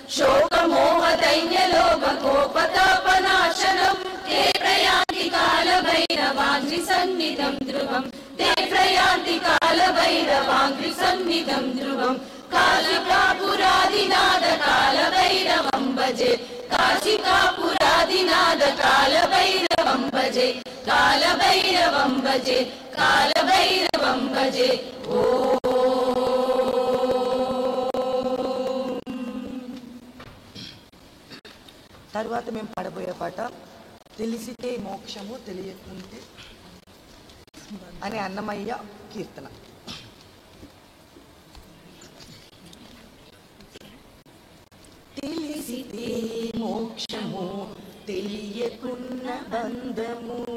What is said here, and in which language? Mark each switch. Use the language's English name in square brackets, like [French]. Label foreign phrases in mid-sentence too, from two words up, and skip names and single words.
[Sanskrit] शोकमोहदैन्यलोभकोपतापनाशनं ते प्रयान्ति कालभैरवाङ्घ्रिसन्निधं ध्रुवं ते प्रयान्ति कालभैरवाङ्घ्रिसन्निधं ध्रुवं काशिकापुरादिनाथ कालभैरवं भजे काशिकापुरादिनाथ कालभैरवं भजे कालभैरवं भजे कालभैरवं भजे। [Telugu] తర్వాత మేము పాడబోయే పాట తెలిసితే మోక్షము తెలియకుంటే అనే అన్నమయ్య కీర్తన. తెలిసితే మోక్షము తెలియకున్న బంధము